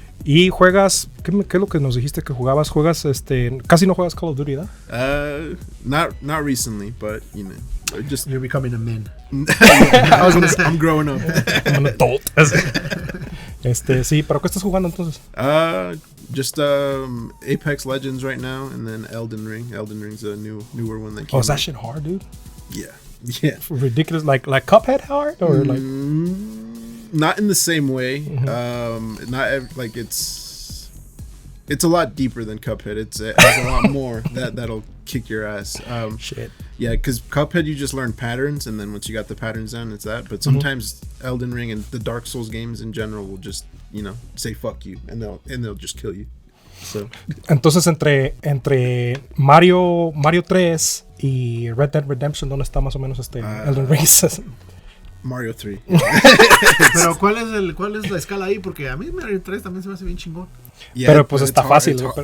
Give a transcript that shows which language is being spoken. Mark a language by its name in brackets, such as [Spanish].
[Spanish] Y juegas, ¿qué es lo que nos dijiste que jugabas? Juegas, casi no juegas Call of Duty, ¿verdad? [English] Not recently, but you know, just You're becoming a man. I'm growing up. I'm an adult. [Spanish] Sí, pero ¿qué estás jugando entonces? [English] Just Apex Legends right now, and then Elden Ring. Elden Ring's a newer one that came. Oh, is that out. shit hard, dude? Yeah. Ridiculous, like Cuphead hard, or like? Not in the same way. Mm-hmm. Like it's a lot deeper than Cuphead. It has a lot more that'll kick your ass. Shit. Yeah, because Cuphead you just learn patterns, and then once you got the patterns down, it's that. But sometimes Elden Ring and the Dark Souls games in general will just, say fuck you, and they'll just kill you. So. [Spanish] Entonces entre Mario 3 y Red Dead Redemption, ¿dónde está más o menos Elden Ring? Mario 3. Pero ¿cuál es la escala ahí? Porque a mí Mario 3 también se me hace bien chingón. [English] Yeah, [Spanish] pero pues está fácil.